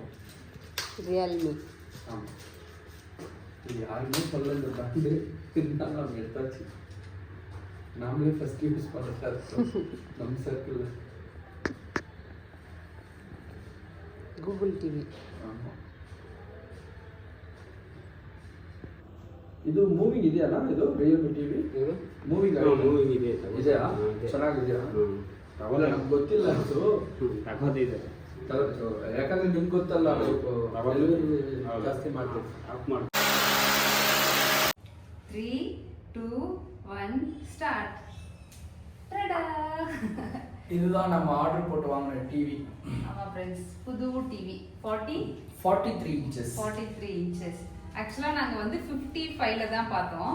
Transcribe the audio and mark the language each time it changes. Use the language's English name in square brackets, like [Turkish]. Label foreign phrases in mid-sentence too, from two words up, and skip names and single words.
[Tamil] ரியல்மி. ஆமாம், இது யாருமே சொல்ல இந்த பிராண்டு இருந்தாலும் நம்ம எடுத்தாச்சு. நாமளே [English] first use [Tamil] பண்ணுறதா இருக்கோம் நம்ம சர்க்கிளில். கூகுள் டிவி. ஆமாம், [Kannada] ಇದು ಮೂವಿಂಗ್ ಇದೆಯಲ್ಲ, ಇದು ರಿಯಲ್ಮಿ ಟಿವಿ ಮೂವಿಂಗ್ ಇದೆ ಇದೆಯಾ? ಚೆನ್ನಾಗಿದೆಯಾ? ಅವಾಗ ನಮ್ಗೆ ಗೊತ್ತಿಲ್ಲ ಅದು ತಗೋದಿದೆ. ಯಾಕಂದ್ರೆ ನಿಮ್ಗೆ ಗೊತ್ತಲ್ಲ, ಜಾಸ್ತಿ ಮಾಡ್ತೀವಿ. [Tamil] 3, 2, 1 ஸ்டார்ட். இதுதான் நம்ம ஆர்டர் போட்டு வாங்கின டிவி. ஆமா ஃப்ரெண்ட்ஸ், புது டிவி [English] 43 inches. [Tamil] 43 inches. ஆக்சுவலா நாங்க வந்து 55ல தான் பார்த்தோம்.